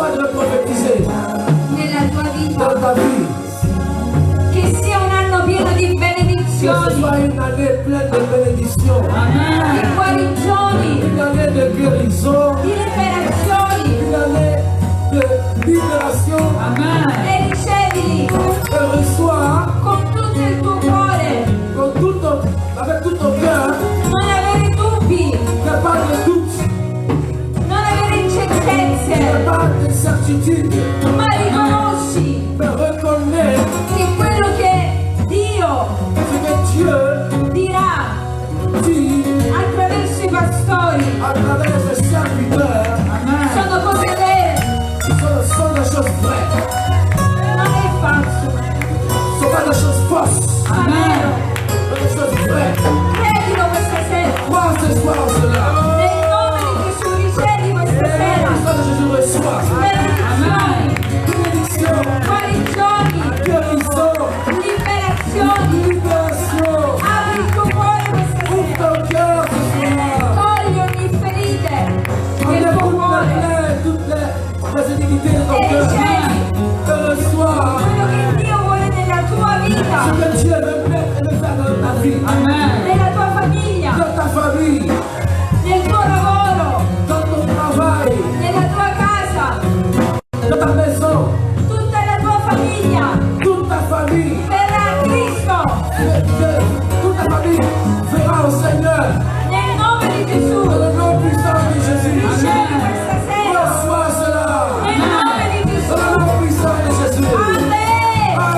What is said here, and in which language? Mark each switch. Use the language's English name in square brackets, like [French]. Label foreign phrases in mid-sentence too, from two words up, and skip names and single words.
[French] prophétiser [Italian] nella tua [French] dans [Italian] vita. [French] ta vie. [Italian] Che sia un anno pieno di [French] Que ce [Italian] benedizioni, [French] soit une année pleine de bénédictions, [Italian] di guarigioni, [French] une année de guérison, [Italian] di liberazioni. [French] une année de libération. [Italian] E ricevili [French] Et reçois [Italian] con tutto il tuo cuore. [French] avec tout ton cœur, [Italian] Non avere dubbi, [French] n'aie pas de doute, [Italian] non avere [French] n'aie [Italian] incertezze, [French] pas d'incertitude, [Italian] ma riconosci [French] mais reconnais [Italian] che quello che Dio [French] ce que Dieu [Italian] dirà [French] dit [Italian] attraverso i pastori [French] à travers ses serviteurs. [Italian] sono cose vere, [French] Ce sont des choses vraies, [Italian] non è falso, [French] ce ne sont pas des choses fausses, [Italian] ma vero. [French] mais des choses vraies. [Italian] Credilo questa sera, [French] Crois ce soir en cela. [Italian] nel nome di Gesù ricevi questa [French] Et [Italian] sera [French] le sang de Jésus reçoit [Italian] benedizioni, [French] bénédiction, [Italian] guarigioni, [French] guérison, [Italian] liberazioni. [French] libération. [Italian] Apri il tuo cuore questa [French] Ouvre [Italian] sera, [French] ton cœur ce soir. [Italian] togli ogni ferite del [French] Enlève [Italian] tuo [French] toutes [Italian] cuore [French] les plaies, toutes les iniquités de ton [Italian] e [French] cœur. [Italian] ricevi [French] Et reçois [Italian] quello che Dio vuole nella tua vita, [French] ce que Dieu veut mettre et veut faire dans ta vie, [Italian] nella tua famiglia, [French] dans ta famille, [Italian] nel tuo lavoro, [French] dans ton travail, [Italian] nella tua casa, [French] dans ta maison, [Italian] tutta la tua famiglia [French] toute ta famille. [Italian] verrà a Cristo [French] Toute ta famille verra au Seigneur [Italian] nel nome di Gesù. [French] dans le nom puissant de Jésus. [Italian] Ricevi questa sera [French] Reçois cela [Italian] nel nome di Gesù. [French] dans le nom puissant de Jésus. Amen.